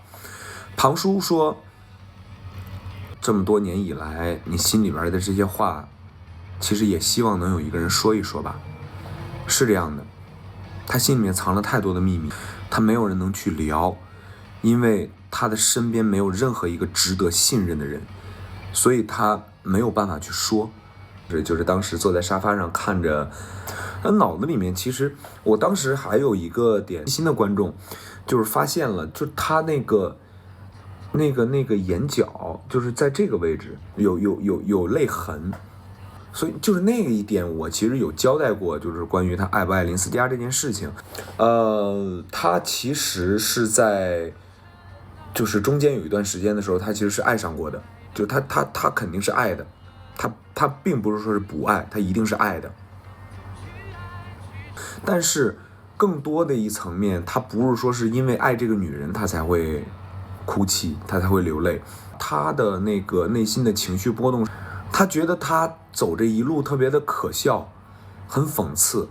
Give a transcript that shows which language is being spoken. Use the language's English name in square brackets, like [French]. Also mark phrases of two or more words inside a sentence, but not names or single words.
[Chinese] 龐叔說：“這麼多年以來，你心裡邊的這些話，其實也希望能有一個人說一說吧。” 是這樣的，他心裡面藏了太多的秘密，他沒有人能去聊，因為他的身邊沒有任何一個值得信任的人。所以他沒有辦法去說，這就是當時坐在沙發上看着，他腦子裡面其實我當時還有一個點，新的觀眾就是發現了，就他那個眼角就是在這個位置有淚痕，所以就是那個一點我其實有交代過，就是關於他愛不愛林思佳這件事情，他其實是在就是中間有一段時間的時候，他其實是愛上過的。就他肯定是愛的，他並不是說是不愛，他一定是愛的。但是更多的一層面，他不是說是因為愛這個女人他才會哭泣，他才會流淚，他的那個內心的情緒波動，他覺得他走這一路特別的可笑，很諷刺。